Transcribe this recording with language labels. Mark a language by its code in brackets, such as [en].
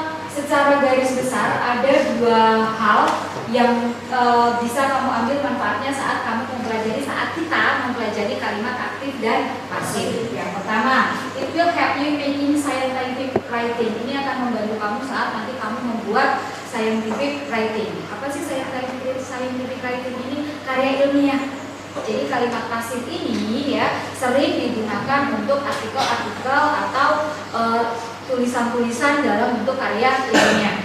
[id] Secara garis besar ada dua hal yang bisa kamu ambil manfaatnya saat kamu kita mempelajari kalimat aktif dan pasif. [en] Yang pertama, it will help you making scientific writing. [id] Ini akan membantu kamu saat nanti kamu membuat scientific writing. Apa sih scientific writing ini? Karya ilmiah. Jadi kalimat pasif ini ya sering digunakan untuk artikel-artikel atau tulisan-tulisan dalam bentuk karya ilmiah.